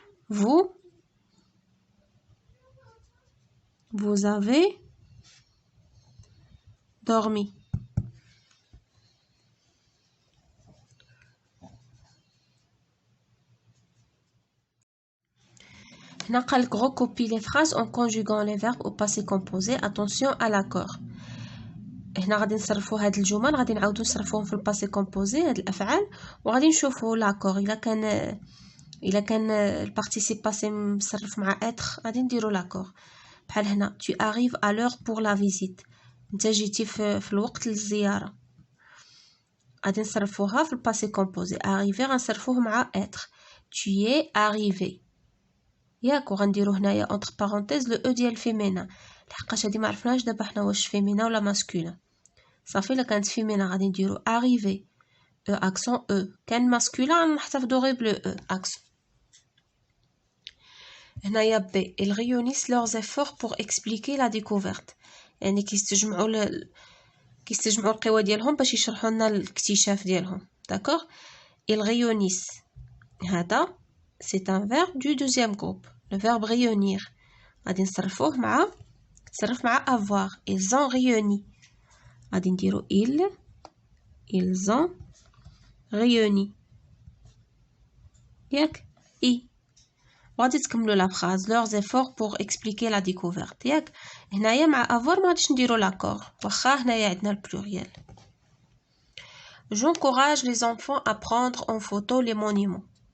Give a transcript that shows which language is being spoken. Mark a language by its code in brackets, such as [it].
[fr] Vous avez dormi. [ar] هنا قالك [fr] recopier les phrases en conjuguant les verbes au passé composé. Attention à l'accord. [ar] هنا غادي نصرفوا هاد الجمل غادي نعاودو نصرفوهم في الباسي كومبوزي هاد الافعال وغادي نشوفوا لاكور الا كان البارتيسيب باسي مصرف مع اتر غادي نديرو لاكور. بحال هنا [fr] tu arrives à l'heure pour la visite. [ar] انت جيتي في الوقت للزياره. غادي نصرفوها في الباسي كومبوزي. arriver غنصرفوه مع اتر. [fr] tu es arrivé. [ar] ياك وغنديرو هنايا [fr] entre parenthèses [ar] le e ديال فيمينا لحقاش هادي ما عرفناش دابا حنا واش فيمينا ولا ماسكولا. صافي الا كانت فيمينا غادي نديرو arrivé e accent e. كان ماسكولا نحتفظوا غير بلو e accent. هنايا بي [fr] ils réunissent leurs efforts pour expliquer la découverte. [ar] يعني كيستجمعوا القوى ديالهم باش يشرحوا لنا الاكتشاف ديالهم. داكوغ. [fr] ils réunissent [ar] هذا [fr] c'est un verbe du deuxième groupe. le verbe réunir [ar] غادي نصرف مع [fr] avoir. ils ont réuni [ar] غادي نديرو [fr] ils ont réuni [ar] ياك اي غادي تكملوا لا [fr] phrase leurs efforts pour expliquer la découverte ياك. [ar] هنايا مع avoir ما غاديش نديرو لاكور واخا هنايا عندنا البلوريال. [fr] j'encourage les enfants à prendre en photo les monuments.